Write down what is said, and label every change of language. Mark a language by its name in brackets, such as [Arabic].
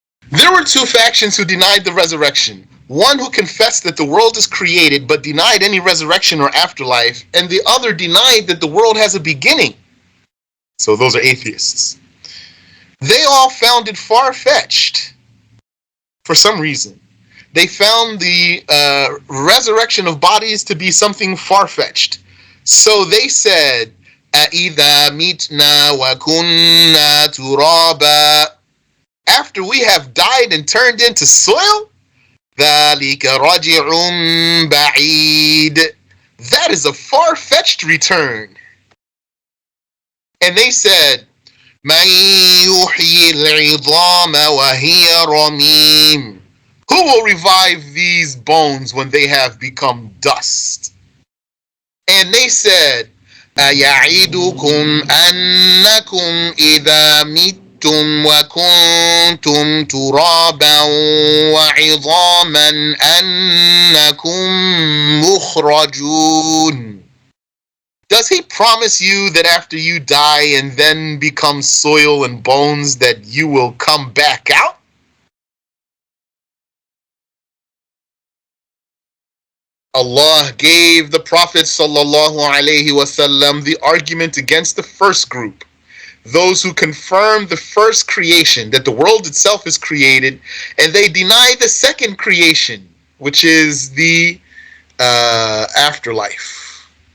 [English] There were 2 factions who denied the resurrection. One who confessed that the world is created but denied any resurrection or afterlife, and the other denied that the world has a beginning. So those are atheists. They all found it far-fetched for some reason. They found the resurrection of bodies to be something far-fetched. So they said, [Arabic] أَإِذَا مِتْنَا وَكُنَّا تُرَابًا. [English] After we have died and turned into soil, [Arabic] ذَلِكَ رَجِعٌ بَعِيدٌ. [English] That is a far-fetched return. And they said, [Arabic] مَنْ يُحْيِي الْعِظَامَ وَهِيَ رَمِيمٌ. [English] Who will revive these bones when they have become dust? And they said, [Arabic] أَيَعِدُكُمْ أَنَّكُمْ إِذَا مِتُّمْ وَكُنْتُمْ تُرَابًا وَعِظَامًا أَنَّكُمْ مُخْرَجُونَ. [English] Does he promise you that after you die and then become soil and bones that you will come back out? Allah gave the Prophet ﷺ the argument against the first group, those who confirm the first creation, that the world itself is created, and they deny the second creation, which is the afterlife.